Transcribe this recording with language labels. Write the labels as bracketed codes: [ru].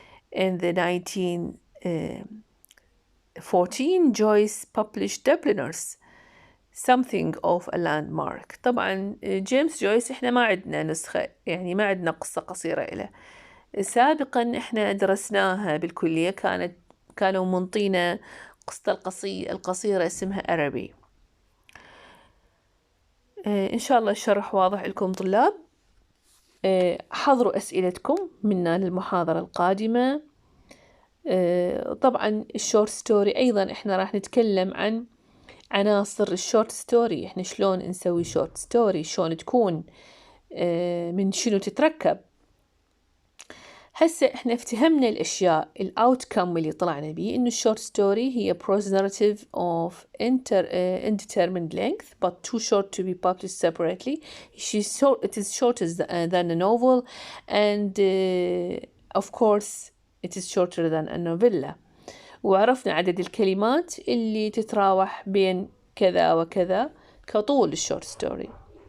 [en] In the 1914, Joyce published Dubliners, something of a landmark. [ar] طبعا جيمس جويس احنا ما عندنا نسخة, يعني ما عندنا قصة قصيرة له. سابقا احنا درسناها بالكلية, كانوا منطينا قصة القصيرة اسمها أربي. إن شاء الله الشرح واضح لكم طلاب. حضروا أسئلتكم منا للمحاضرة القادمة. طبعا الشورت ستوري أيضا إحنا راح نتكلم عن عناصر الشورت ستوري, إحنا شلون نسوي شورت ستوري, شلون تكون, من شنو تتركب. هسه إحنا افتهمنا الأشياء, الأوتكم اللي طلعنا بيه, إنه الشورت ستوري هي [en] prose narrative of indeterminate length but too short to be published separately. It is shorter than a novel, and of course it is shorter than a novella. [ar] وعرفنا عدد الكلمات اللي تتراوح بين كذا وكذا كطول الشورت ستوري.